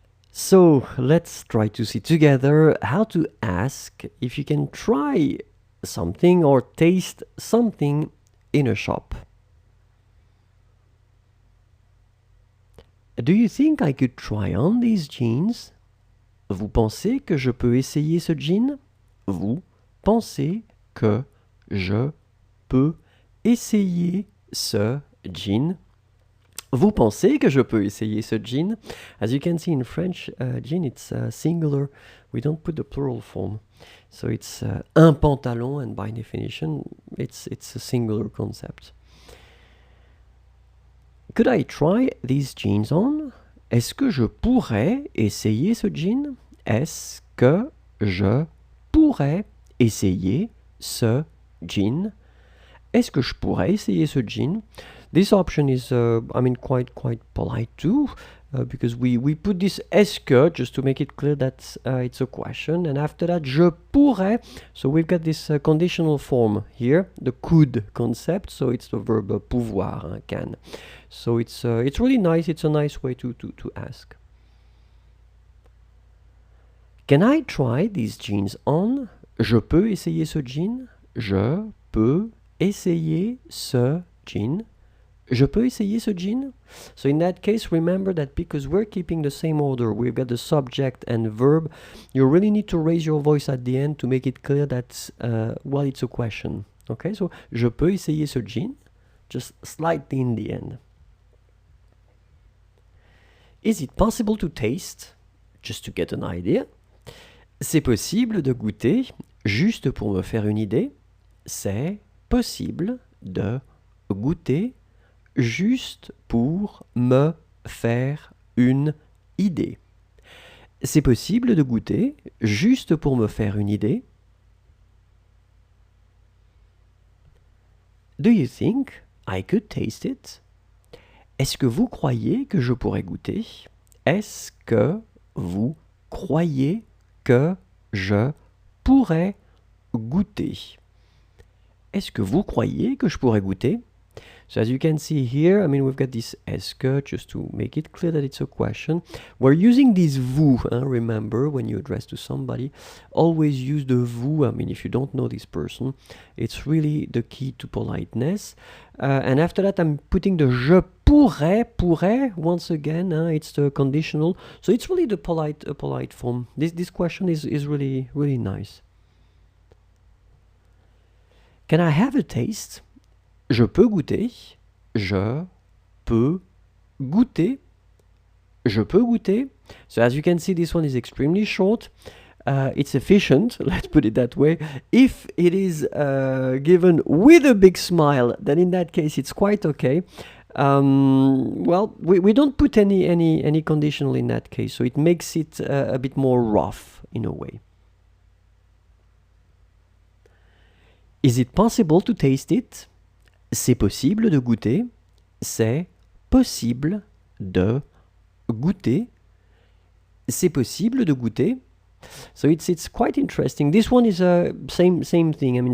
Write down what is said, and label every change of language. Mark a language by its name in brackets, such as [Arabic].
[English] So let's try to see together how to ask if you can try something or taste something in a shop. Do you think I could try on these jeans? [French] Vous pensez que je peux essayer ce jean? Vous pensez que je peux essayer ce jean? Vous pensez que je peux essayer ce jean? [English] As you can see in French, jean, it's singular. We don't put the plural form. So it's un pantalon, and by definition, it's a singular concept. Could I try these jeans on? [French] Est-ce que je pourrais essayer ce jean? Est-ce que je pourrais essayer ce jean? Est-ce que je pourrais essayer ce jean? [English] This option is, quite polite too, because we put this est-ce que just to make it clear that it's a question, and after that, je pourrais. So we've got this conditional form here, the could concept. So it's the verb pouvoir, can. So it's really nice. It's a nice way to ask. Can I try these jeans on? [French] Je peux essayer ce jean? Je peux essayer ce jean? Je peux essayer ce jean? [English] So in that case, remember that because we're keeping the same order, we've got the subject and verb, you really need to raise your voice at the end to make it clear that, it's a question. [French] Okay, so je peux essayer ce jean? [English] Just slightly in the end. Is it possible to taste? Just to get an idea. [French] C'est possible de goûter, juste pour me faire une idée. C'est possible de goûter, juste pour me faire une idée. C'est possible de goûter, juste pour me faire une idée. [English] Do you think I could taste it? [French] Est-ce que vous croyez que je pourrais goûter? Est-ce que vous croyez que je pourrais goûter? Est-ce que vous croyez que je pourrais goûter? [English] So as you can see here, we've got this est-ce que, just to make it clear that it's a question. We're using this vous, remember, when you address to somebody. Always use the vous, if you don't know this person. It's really the key to politeness. And after that, I'm putting the je pourrais, once again, it's the conditional. So it's really the polite form. This question is really, really nice. Can I have a taste? [French] Je peux goûter. Je peux goûter. Je peux goûter. [English] So as you can see, this one is extremely short. It's efficient, let's put it that way. If it is given with a big smile, then in that case it's quite okay. We don't put any conditional in that case, so it makes it a bit more rough in a way. Is it possible to taste it? [French] C'est possible de goûter. C'est possible de goûter. C'est possible de goûter. [English] So it's quite interesting. This one is same thing.